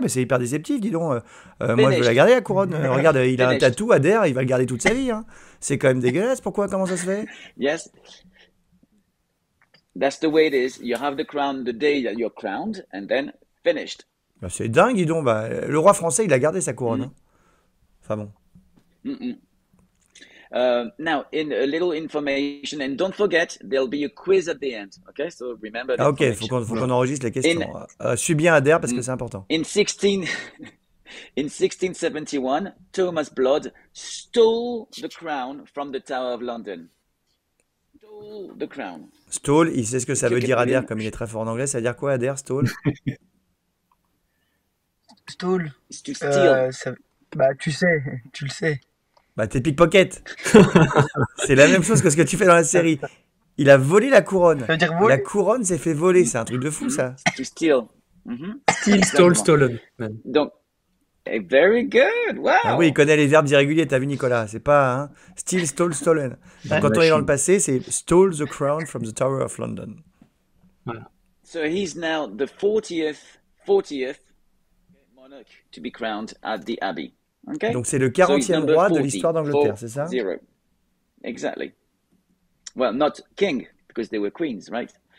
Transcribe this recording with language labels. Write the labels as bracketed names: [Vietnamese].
[French] Mais c'est hyper déceptif, dis donc. Moi, je veux la garder, la couronne. Regarde, il a un tatou, Adair, il va le garder toute sa vie. Hein. C'est quand même dégueulasse. Pourquoi? Comment ça se fait? [English] Yes. That's the way it is. You have the crown the day that you're crowned, and then finished. [French] Bah, c'est dingue, dis donc. Bah, le roi français, il a gardé sa couronne. Hein. Enfin bon. [English] Now, in a little information, and don't forget, there'll be a quiz at the end. Okay, so remember. [French] Ah, ok, faut qu'on enregistre les questions. Suis bien Adair parce que c'est important. [English] In 1671, Thomas Blood stole the crown from the Tower of London. Stole the crown. [French] Stole, il sait ce que ça veut dire, Adair, comme il est très fort en anglais. Ça veut dire quoi, Adair, stole? [English] Stole. To steal. [French] Bah, tu le sais. Bah, t'es pickpocket. C'est la même chose que ce que tu fais dans la série. Il a volé la couronne. Ça veut dire voler. La couronne s'est fait voler. C'est un truc de fou, ça. [English] To steal. Steal, stole, stolen. [French] Donc, [English] very good. Wow. [French] Ah oui, il connaît les verbes irréguliers. T'as vu, Nicolas? C'est pas hein? [English] Steal, stole, stolen. [French] Donc, quand on est dans le passé, c'est [English] stole the crown from the Tower of London. [French] Voilà. [English] So he's now the 40th monarch to be crowned at the Abbey. Okay? [French] Donc c'est le 40e roi de l'histoire d'Angleterre, c'est ça? [English] 40. Exactly. Well, not king, because they were queens, right?